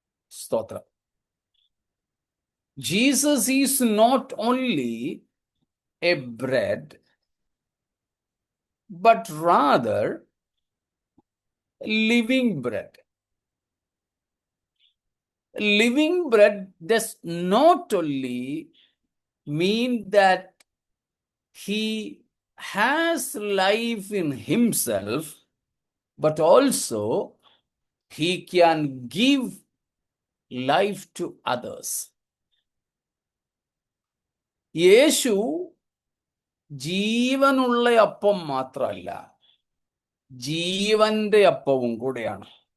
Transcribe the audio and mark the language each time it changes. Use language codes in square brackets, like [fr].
[en] സ്തോത്രം. Jesus is not only a bread, but rather living bread. Living bread does not only mean that he has life in himself, but also he can give life to others. [ml] യേശു ജീവനുള്ള അപ്പം മാത്രമല്ല, ജീവന്റെ അപ്പവും കൂടെയാണ്.